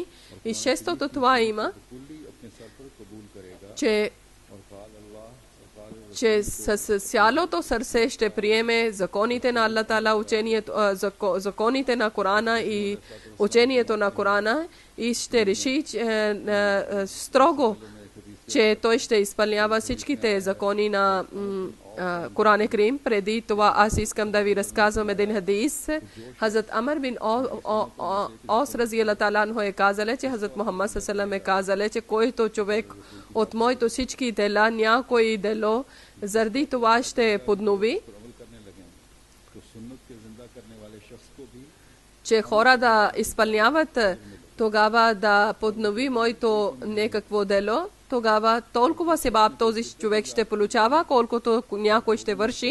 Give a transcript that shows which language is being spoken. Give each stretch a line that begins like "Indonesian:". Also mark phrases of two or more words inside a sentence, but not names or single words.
Bulgarian: И шестото това има, че с цялото сърце ще приеме законите на Аллах Таала, законите на Корана и учението на Корана и ще реши строго, че той ще изпълнява всичките закони на Коран Карим. Преди това аз искам да ви разказвам един хадис. Хазрат Амр бин Ос
Arabic: رضي الله تعالى عنه
Bulgarian: е казал, че Хазрат Мухаммад саллаллаху е казал, че който човек от моето всички дела, някой дело, заради това ще поднови, че хора да изпълняват, тогава да поднови моето някакво дело, тогава толкова себаб този човек ще получава, колкото някой ще върши.